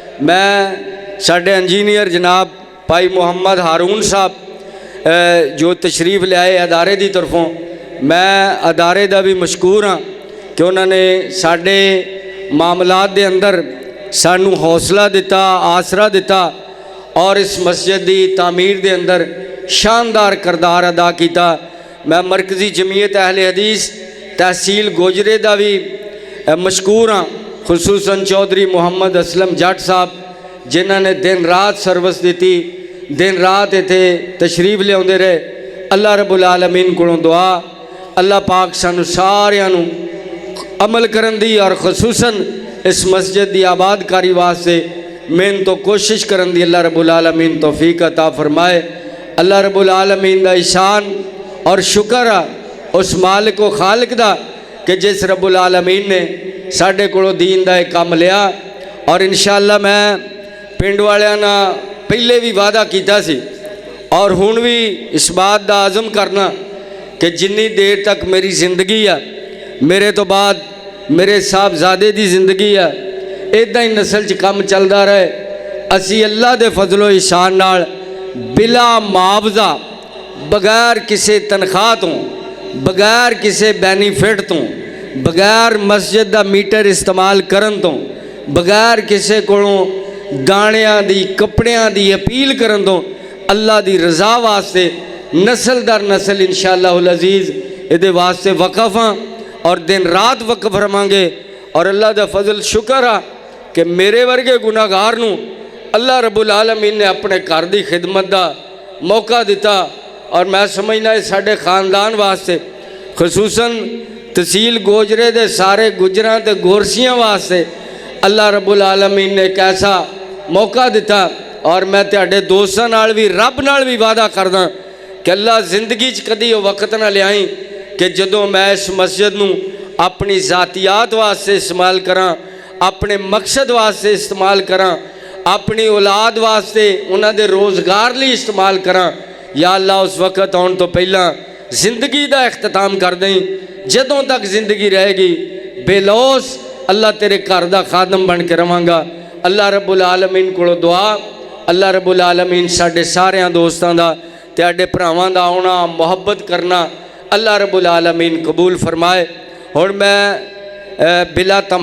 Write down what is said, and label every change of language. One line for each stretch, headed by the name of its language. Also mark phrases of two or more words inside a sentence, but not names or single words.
Punjabi: میں ساڈے انجینئر جناب بھائی محمد ہارون صاحب جو تشریف لیائے ادارے کی طرفوں، میں ادارے کا بھی مشکور ہاں کہ انہوں نے ساڈے معاملات کے اندر سانوں حوصلہ دتا، آسرا دتا اور اس مسجد کی تعمیر کے اندر شاندار کردار ادا کیا. میں مرکزی جمعیت اہل حدیث تحصیل گوجرے کا بھی مشکور ہاں، خصوصاً چوہدری محمد اسلم جٹ صاحب جنہوں نے دن رات سروس دتی، دن رات ایتھے تشریف لیاؤندے رہے. اللہ رب العالمین کولوں دعا اللہ پاک سانوں ساریاں نوں عمل کرن دی اور خصوصاً اس مسجد کی آبادکاری واسطے محنت تو کوشش کرن دی اللہ رب العالمین توفیق عطا فرمائے. اللہ رب العالمین دا احسان اور شکر آ اس مالک و خالق دا کہ جس رب العالمین نے ساڈے کولوں دین دا ایک کام لیا. اور
Arabic: إن شاء الله
Punjabi: میں پنڈ والیاں نال پہلے بھی وعدہ کیا سی اور ہن بھی اس بات کا عزم کرنا کہ جنی دیر تک میری زندگی آ، میرے تو بعد میرے صاحبزادے کی زندگی آ، ایدا ہی نسل چ کام چلتا رہے. اسی اللہ کے فضل و احسان نال بلا معاوضہ بغیر کسی تنخواہ تو، بغیر کسی بینیفٹ تو، بغیر مسجد کا میٹر استعمال کرن تو، بغیر کسی کولوں دانیاں دی کپڑیاں دی اپیل کرن تو اللہ دی رضا واسطے نسل در نسل
Arabic: إن شاء الله العزيز
Punjabi: اہدے واسطے وقف ہاں اور دن رات وقف رہاں گے. اور اللہ دا فضل شکر آ کہ میرے ورگے گناہگار نوں اللہ رب العالمین نے اپنے گھر کی خدمت کا موقع دتا. اور میں سمجھنا ساڈے خاندان واسطے خصوصاً تحصیل گوجرے دے سارے گجراں تے گورسیاں واسطے اللہ رب العالمین نے ایک ایسا موقع دتا. اور میں تہاڈے دوستاں نال بھی رب نال بھی وعدہ کردا کہ اللہ زندگی چ کدی وہ وقت نہ لیائی کہ جدوں میں اس مسجد نوں اپنی ذاتیات واسطے استعمال کراں، اپنے مقصد واسطے استعمال کراں، اپنی اولاد واسطے اوہناں دے روزگار لئی استعمال کراں. یا اللہ اس وقت آؤن تو پہلاں زندگی کا اختتام کر دیں. جدوں تک زندگی رہے گی بے لوث اللہ تیرے گھر کا خادم بن کے رواں گا. اللہ رب العالمین کولوں دعا اللہ رب العالمین ساڈے ساریاں دوستاں دا تہاڈے بھراواں دا آؤنا محبت کرنا اللہ رب العالمین قبول فرمائے. ہن میں بلا تم